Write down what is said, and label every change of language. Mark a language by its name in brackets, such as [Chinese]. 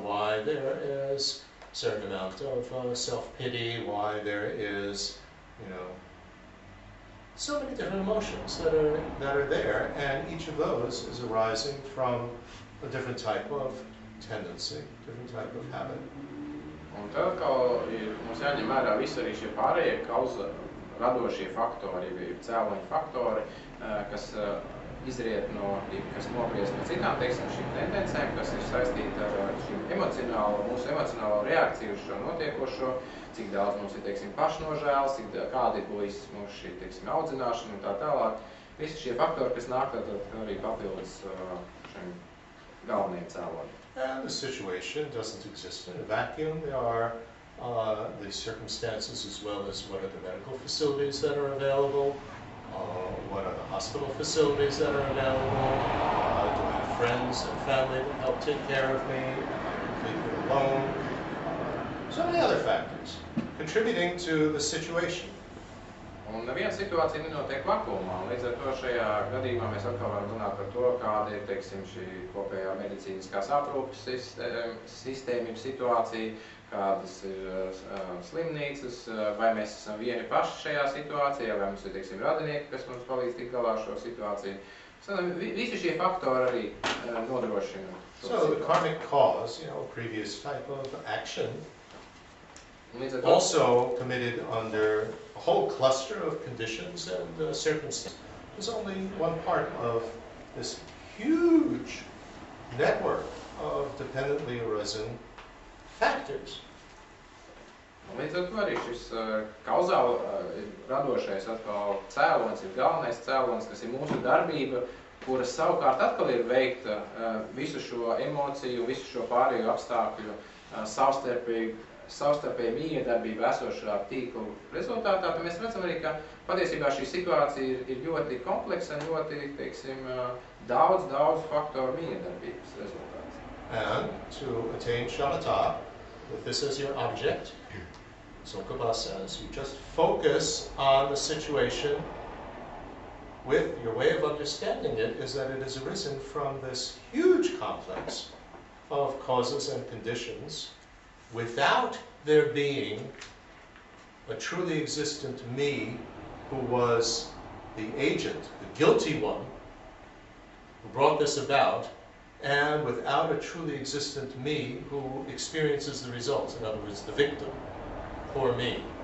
[English] Why there is a certain amount of self-pity, why there is, so many different emotions that are there, and each of those is arising from a different type of tendency, different type of habit. [Latvian] Un tad, kā mums jāņem vērā visi arī šie pārējie radošie faktori, cēloņu faktori, kas izriet kas nobriest no citām, teiksim, šīm tendencēm, kas ir saistīti ar mūsu emocionālo reakciju uz šo notiekošo, cik daudz mums ir, teiksim, pašnožēls, kāda ir bijis mūsu šī, teiksim, audzināšana un tā tālāk. Visi šie faktori, kas nāk tad arī papildus šiem galvenajiem cēloņiem. [English] And the situation doesn't exist in a vacuum. There are the circumstances as well as what are the medical facilities that are available, what are the hospital facilities that are available, do I have friends and family that help take care of me, am I completely alone, so many other factors contributing to the situation. [Latvian] Un neviena situācija nenotiek vakumā, līdz ar to šajā gadījumā mēs atkal varam runāt par to, kāda ir, teiksim, šī kopējā medicīniskās aprūpes sistēma, situācija, kādas ir slimnīcas, vai mēs esam vieni paši šajā situācijā, vai mums ir, teiksim, radinieki, kas mums palīdz tikt galā šo situāciju. Visi šie faktori arī nodrošina. [English] So the karmic cause, previous type of action, also committed under a whole cluster of conditions and circumstances, is only one part of this huge network of dependently arisen factors. [Latvian] Līdz ar to arī šis kauzāli radošais atkal cēlonis ir galvenais cēlonis, kas ir mūsu darbība, kuras savukārt atkal ir veikta visu šo emociju, visu šo pārējo apstākļu savstarpēji miedarbību esošā tīkla rezultātā. Tad mēs redzam arī, ka patiesībā šī situācija ir ļoti kompleksa un ļoti, teiksim, daudz faktoru miedarbības rezultāts. [English] And to attain shamatha, with this as your object, Tsongkhapa says, you just focus on the situation with your way of understanding it is that it has arisen from this huge complex of causes and conditions without there being a truly existent me who was the agent, the guilty one, who brought this about, and without a truly existent me who experiences the results, in other words, the victim, poor me.